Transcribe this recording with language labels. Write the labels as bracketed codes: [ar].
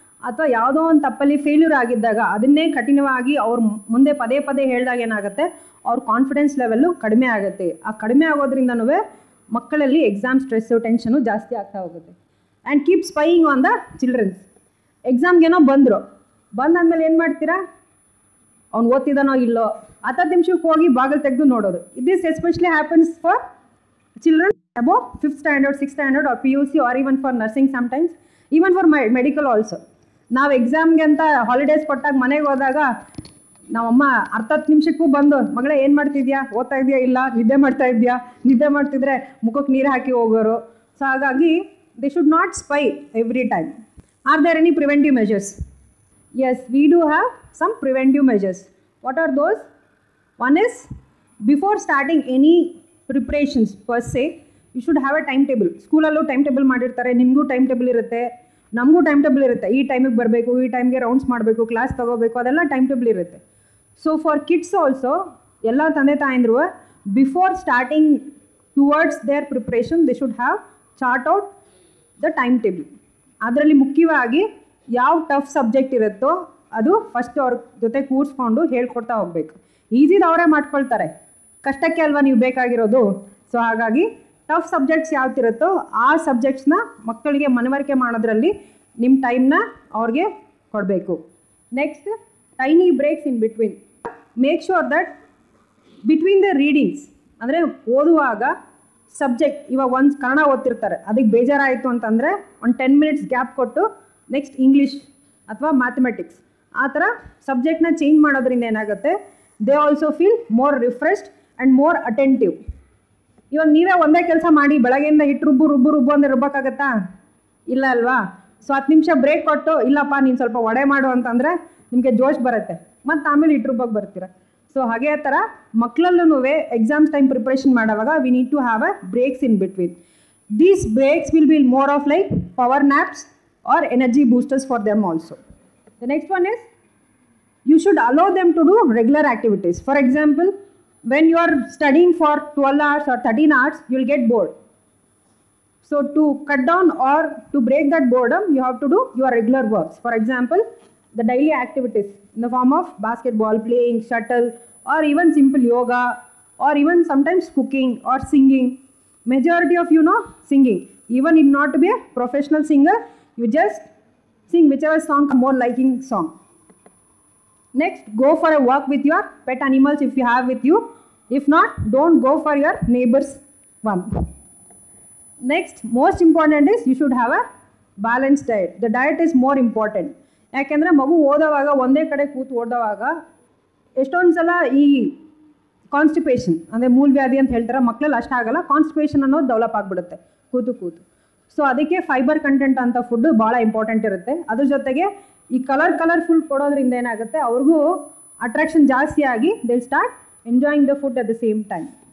[kn] ಅಥವಾ ಯಾವುದೋ ಒಂದು ತಪ್ಪಲ್ಲಿ ಫೇಲ್ಯೂರ್ ಆಗಿದ್ದಾಗ ಅದನ್ನೇ ಕಠಿಣವಾಗಿ ಅವ್ರು ಮುಂದೆ ಪದೇ ಹೇಳಿದಾಗ ಏನಾಗುತ್ತೆ, ಅವ್ರ ಕಾನ್ಫಿಡೆನ್ಸ್ ಲೆವೆಲ್ಲು ಕಡಿಮೆ ಆಗುತ್ತೆ. ಆ ಕಡಿಮೆ ಆಗೋದ್ರಿಂದನೂ ಮಕ್ಕಳಲ್ಲಿ ಎಕ್ಸಾಮ್ ಸ್ಟ್ರೆಸ್ಸು, ಟೆನ್ಷನು ಜಾಸ್ತಿ ಆಗ್ತಾ ಹೋಗುತ್ತೆ. [en] And keep spying on the childrens. [kn] ಎಕ್ಸಾಮ್ಗೇನೋ ಬಂದಾದ್ಮೇಲೆ ಏನು ಮಾಡ್ತೀರಾ? ಅವ್ನು ಓದ್ತಿದ್ದಾನೋ ಇಲ್ಲೋ 10 ನಿಮಿಷಕ್ಕೆ ಹೋಗಿ ಬಾಗಿಲು ತೆಗೆದು ನೋಡೋದು. [en] This especially happens for children above 5th standard, 6th standard or PUC or even for nursing sometimes, even for medical also. [kn] ನಾವು ಎಕ್ಸಾಮ್ಗೆ ಅಂತ ಹಾಲಿಡೇಸ್ ಕೊಟ್ಟಾಗ ಮನೆಗೆ ಹೋದಾಗ ನಮ್ಮಮ್ಮ 10 ನಿಮಿಷಕ್ಕೂ ಬಂದು, ಮಗಳೇ ಏನು ಮಾಡ್ತಿದ್ಯಾ, ಓದ್ತಾ ಇದೆಯಾ, ಇಲ್ಲ ನಿದ್ದೆ ಮಾಡ್ತಿದ್ರೆ ಮುಖಕ್ಕೆ ನೀರು ಹಾಕಿ ಹೋಗೋರು. [en] So ಹಾಗಾಗಿ they should not spy every time. Are there any preventive measures? Yes, we do have some preventive measures. What are those? One is, before starting any preparations per se, you should have a timetable. [kn] ಸ್ಕೂಲಲ್ಲೂ time table ಮಾಡಿರ್ತಾರೆ, ನಿಮಗೂ time table ಇರುತ್ತೆ, ನಮಗೂ time table ಇರುತ್ತೆ. ಈ ಟೈಮಿಗೆ ಬರಬೇಕು, ಈ ಟೈಮ್ಗೆ ರೌಂಡ್ಸ್ ಮಾಡಬೇಕು, ಕ್ಲಾಸ್ ತೊಗೋಬೇಕು, ಅದೆಲ್ಲ ಟೈಮ್ ಟೇಬಲ್ ಇರುತ್ತೆ. [en] so for kids also, [kn] ಎಲ್ಲ ತಂದೆ ತಾಯಂದ್ರು [en] Before starting towards their preparation they should have chart out the time table. [kn] ಅದರಲ್ಲಿ ಮುಖ್ಯವಾಗಿ ಯಾವ ಟಫ್ ಸಬ್ಜೆಕ್ಟ್ ಇರುತ್ತೋ ಅದು ಫಸ್ಟ್ ಅವ್ರ ಜೊತೆ ಕೂರಿಸ್ಕೊಂಡು ಹೇಳ್ಕೊಡ್ತಾ ಹೋಗಬೇಕು. ಈಸಿದು ಅವರೇ ಮಾಡ್ಕೊಳ್ತಾರೆ, ಕಷ್ಟಕ್ಕೆ ಅಲ್ವಾ ನೀವು ಬೇಕಾಗಿರೋದು. ಸೊ ಹಾಗಾಗಿ ಟಫ್ ಸಬ್ಜೆಕ್ಟ್ಸ್ ಯಾವ್ದಿರುತ್ತೋ ಆ ಸಬ್ಜೆಕ್ಟ್ಸ್ನ ಮಕ್ಕಳಿಗೆ ಮನವರಿಕೆ ಮಾಡೋದ್ರಲ್ಲಿ ನಿಮ್ಮ ಟೈಮ್ನ ಅವ್ರಿಗೆ ಕೊಡಬೇಕು. Next, [en] Tiny breaks in between. Make sure that between the readings, [kn] ಅಂದರೆ ಓದುವಾಗ ಸಬ್ಜೆಕ್ಟ್, ಇವಾಗ ಒಂದು ಕನ್ನಡ ಓದ್ತಿರ್ತಾರೆ, ಅದಕ್ಕೆ ಬೇಜಾರಾಯಿತು ಅಂತಂದರೆ ಒಂದು 10 minutes ಗ್ಯಾಪ್ ಕೊಟ್ಟು ನೆಕ್ಸ್ಟ್ ಇಂಗ್ಲೀಷ್ ಅಥವಾ ಮ್ಯಾಥಮೆಟಿಕ್ಸ್, ಆ ಥರ ಸಬ್ಜೆಕ್ಟ್ನ ಚೇಂಜ್ ಮಾಡೋದ್ರಿಂದ ಏನಾಗುತ್ತೆ, [en] they also feel more refreshed and more attentive. [kn] ಇವಾಗ ನೀವೇ ಒಂದೇ ಕೆಲಸ ಮಾಡಿ ಬೆಳಗ್ಗೆಯಿಂದ ಹಿಟ್ಟು ರುಬ್ಬು ಅಂದರೆ ರುಬ್ಬಕ್ಕಾಗತ್ತಾ? ಇಲ್ಲ ಅಲ್ವಾ? ಸೊ 10 ನಿಮಿಷ ಬ್ರೇಕ್ ಕೊಟ್ಟು ಇಲ್ಲಪ್ಪ ನೀನು ಸ್ವಲ್ಪ ವಡೆ ಮಾಡು ಅಂತಂದರೆ ನಿಮಗೆ ಜೋಶ್ ಬರುತ್ತೆ, ಮತ್ತು ಆಮೇಲೆ ಹಿಟ್ಟು ರುಬ್ಬಕ್ಕೆ ಬರ್ತೀರ. [en] so [kn] ಹಾಗೆ ಥರ ಮಕ್ಕಳಲ್ಲೂ [en] Exams time preparation ಮಾಡುವಾಗ we need to have a breaks in between. These breaks will be more of like power naps or energy boosters for them also. The next one is, you should allow them to do regular activities. For example, when you are studying for 12 hours or 13 hours, you will get bored. So to cut down or to break that boredom, you have to do your regular works. For example, the daily activities in the form of basketball, playing, shuttle, or even simple yoga, or even sometimes cooking or singing. Majority of you know singing. Even if not to be a professional singer, you just sing whichever song more liking song. Next, go for a walk with your pet animals if you have with you. If not, don't go for your neighbor's one. Next, most important is you should have a balanced diet. The diet is more important. [kn] ಯಾಕೆಂದರೆ ಮಗು ಓದೋವಾಗ ಒಂದೇ ಕಡೆ ಕೂತು ಓದೋವಾಗ ಎಷ್ಟೊಂದು ಸಲ ಈ constipation ಅಂದರೆ ಮೂಲವ್ಯಾಧಿ ಅಂತ ಹೇಳ್ತಾರೆ, ಮಕ್ಕಳಲ್ಲಿ ಅಷ್ಟಾಗಲ್ಲ, ಕಾನ್ಸ್ಟಿಪೇಷನ್ ಅನ್ನೋದು ಡೆವಲಪ್ ಆಗಿಬಿಡುತ್ತೆ ಕೂತು. ಸೊ ಅದಕ್ಕೆ ಫೈಬರ್ ಕಂಟೆಂಟ್ ಅಂತ ಫುಡ್ಡು ಭಾಳ ಇಂಪಾರ್ಟೆಂಟ್ ಇರುತ್ತೆ. ಅದ್ರ ಜೊತೆಗೆ ಈ ಕಲರ್ಫುಲ್ ಕೊಡೋದ್ರಿಂದ ಏನಾಗುತ್ತೆ, ಅವ್ರಿಗೂ ಅಟ್ರಾಕ್ಷನ್ ಜಾಸ್ತಿ ಆಗಿ [en] They start enjoying the food at the same time.